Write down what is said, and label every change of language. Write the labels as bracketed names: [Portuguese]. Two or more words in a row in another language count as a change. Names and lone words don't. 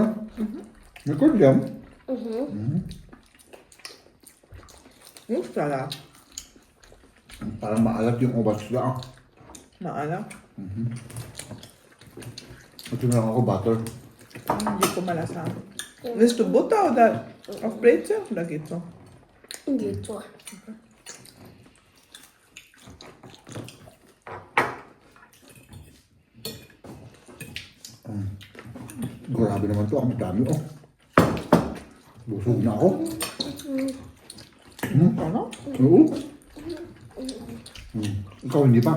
[Filipino] May kordyan. Yung sarap. Parang maalat yung ubas lang. Maalam. Ito na lang ako butter. Hindi ko malasa. [German] Willst du Butter oder auf Brezel? Oder geht's so? Geht so. [Filipino] Grabe naman to, ang dami oh. Busog na ako. Ano? Oo. Ikaw hindi pa?